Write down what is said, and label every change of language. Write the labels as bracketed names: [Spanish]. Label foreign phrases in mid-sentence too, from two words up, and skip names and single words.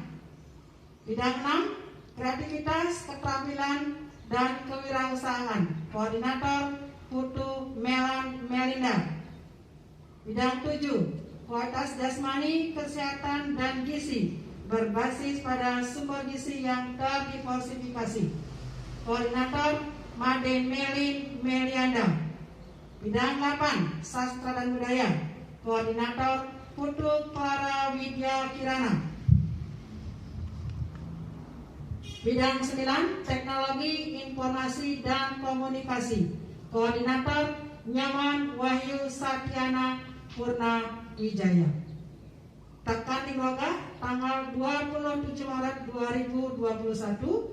[Indonesian] Bidang 6 Kreativitas, Keterampilan dan Kewirausahaan. Koordinator Putu Melinda. Bidang 7 Kualitas Jasmani, Kesehatan dan Gizi berbasis pada sumber gizi yang terdiversifikasi. Koordinator Made Melin Melianda. Bidang 8 Sastra dan Budaya. Koordinator Putu Clara Widya Kirana. Bidang 9 Teknologi Informasi dan Komunikasi. Koordinator Nyaman Wahyu Satyana Purna Wijaya. Tekan di Grogga tanggal 27 Maret 2021.